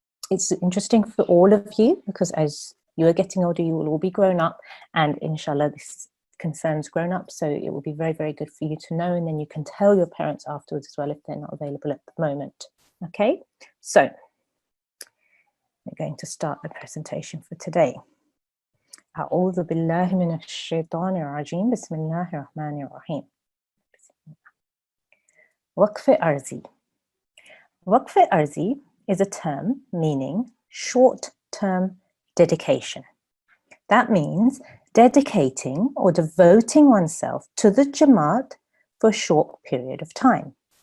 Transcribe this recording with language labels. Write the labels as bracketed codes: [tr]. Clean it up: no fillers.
[en] It's interesting for all of you, because as you are getting older, you will all be grown up, and inshallah this concerns grown-ups, so it will be very, very good for you to know, and then you can tell your parents afterwards as well if they're not available at the moment. Okay, so we're going to start the presentation for today. [ar] أعوذ بالله من الشيطان الرجيم بسم الله الرحمن الرحيم. [en] Waqf-e-Arzi. Waqf-e-Arzi is a term meaning short-term dedication. That means dedicating or devoting oneself to the Jamaat for a short period of time.